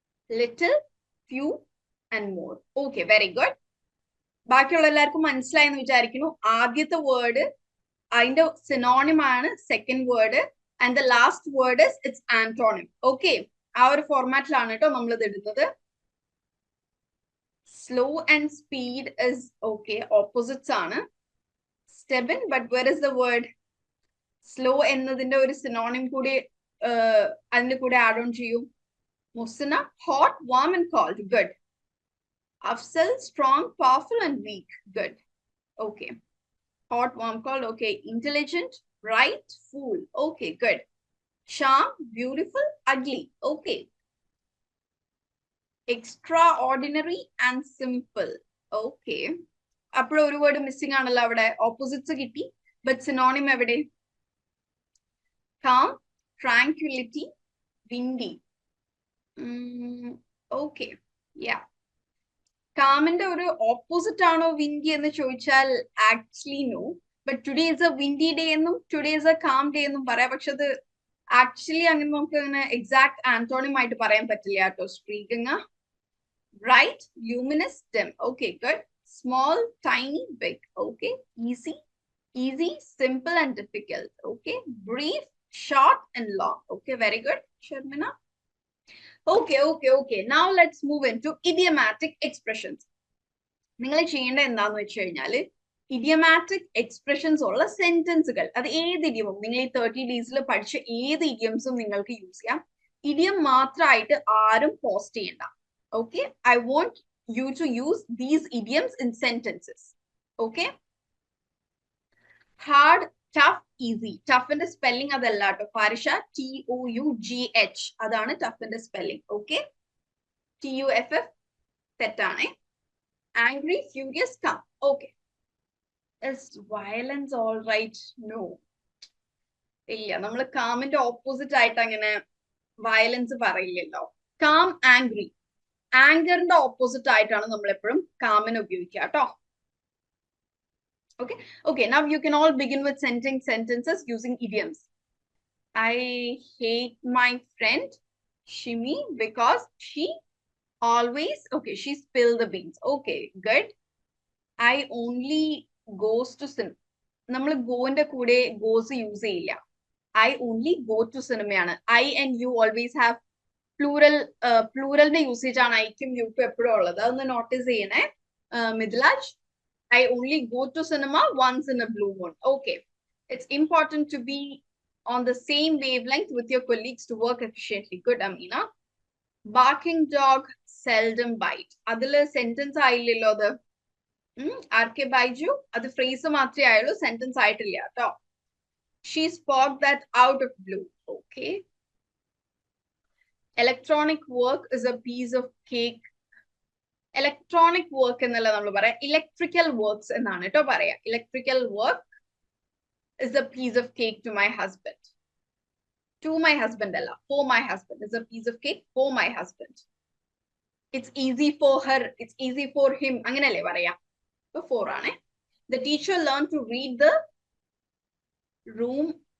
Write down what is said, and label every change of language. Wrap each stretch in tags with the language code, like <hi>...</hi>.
<en>Little, few, and more. Okay, very good.</en> <ml>ബാക്കിയുള്ള എല്ലാവർക്കും മനസ്സിലായെന്ന് വിചാരിക്കുന്നു. ആദ്യത്തെ വേർഡ് അതിന്റെ സിനോണിം ആണ് second word,</ml> <en>And the last word is its antonym.</en> <ml>Okay, ആ ഒരു ഫോർമാറ്റിലാണ് കേട്ടോ നമ്മൾ ഇത് ഇടുന്നത്.</ml> <en>Slow and speed is okay, opposites ആണ്. Stubborn, but where is the word?</en> <ml>Slow എന്നതിന്റെ ഒരു സിനോണിം കൂടി അതിന്റെ കൂടെ ആഡ് ഓൺ ചെയ്യൂ.</ml> <en>Musna, hot, warm and cold. Good. Afzal, strong, powerful and weak. Good. Okay. Hot, warm, cold. Okay. Intelligent, bright, fool. Okay, good. Charm, beautiful, ugly. Okay. Extraordinary and simple. Okay.</en> <ml>അപ്പോൾ ഒരു word missing ആണല്ലോ അവിടെ. Opposites കിട്ടി, but synonym എവിടെ?</ml> <en>calm, tranquility, windy. Okay. Yeah.</en> <ml>കാമിന്റെ ഒരു opposite ആണോ windy എന്ന് ചോദിച്ചാൽ actually no.</ml> <en>But today is a windy day എന്നും today is a calm day എന്നും പറയാം.</en> <ml>പക്ഷെ അത് ആക്ച്വലി അങ്ങനെ നമുക്ക് അങ്ങനെ എക്സാക്ട് ആന്റോണിം ആയിട്ട് പറയാൻ പറ്റില്ല കേട്ടോ.</ml> <en>Speaking. Bright, luminous, dim. Okay, good. Small, tiny, big. Okay. Easy, simple and difficult. Okay. Brief, short and long. Okay, very good, Sharmina. Okay. Now let's move into idiomatic expressions.</en> <ml>നിങ്ങൾ ചെയ്യേണ്ട എന്താന്ന് വെച്ച് കഴിഞ്ഞാല് idiomatic expressions ഉള്ള സെന്റൻസുകൾ, അത് ഏത് ഇഡിയമും നിങ്ങൾ ഈ 30 days പഠിച്ച ഏത് ഇഡിയംസും നിങ്ങൾക്ക് യൂസ് ചെയ്യാം. ഇഡിയം മാത്രമായിട്ട് ആരും പോസ്റ്റ് ചെയ്യണ്ട.</ml> <en>Okay, I want you to use these idioms in sentences. Okay. Hard, tough, easy. Tough in the spelling adalla to Farisha, TOUGH. Adana tough in the spelling. Okay. TUFF tettane. Angry, furious, calm. Okay. Is violence all right? No.</en> <ml>Illa, nammal calm inte opposite aayittu angane violence parayillello. Calm, angry. ആങ്കറിന്റെ opposite ആയിട്ടാണ് നമ്മൾ എപ്പോഴും കാമിനെ ഉപയോഗിക്കുക കേട്ടോ.</ml> <en>Okay, now you can all begin with sentences using idioms. I hate my friend Shimi because she always, okay, she spilled the beans. Okay, good. I only goes to cinema.</en> <ml>നമ്മൾ ഗോന്റെ കൂടെ goes use ചെയ്യില്ല.</ml> <en>I only go to cinema ആണ്. I and you always have</en> <ml>പ്ലൂറലിന്റെ usage ആണ് ഐക്കും യുക്കും എപ്പോഴും ഉള്ളത്. അതൊന്ന് notice ചെയ്യണേ Mithilaj.</ml> <en>I only go to cinema once in a blue moon. Okay. It's important to be on the same wavelength with your colleagues to work efficiently. Good, Amina. Barking dog seldom bite.</en> <ml>അതില് sentence ആയില്ലല്ലോ അത്. RK Baiju, അത് phrase മാത്രമേ ആയുള്ളൂ, sentence ആയിട്ടില്ല കേട്ടോ.</ml> <en>She spoke that out of blue. Okay. Electronic work is a piece of cake.</en> <ml>Electronic work എന്നല്ല നമ്മൾ പറയാം, electrical works എന്നാണ് കേട്ടോ പറയാ. Electrical work</ml> <en>is a piece of cake to my husband. To my husband alla, for my husband is a piece of cake for my husband. It's easy for her, it's easy for him,</en> <ml>anganelle paraya.</ml> <en>So for aane. The teacher learned to read the room.</en>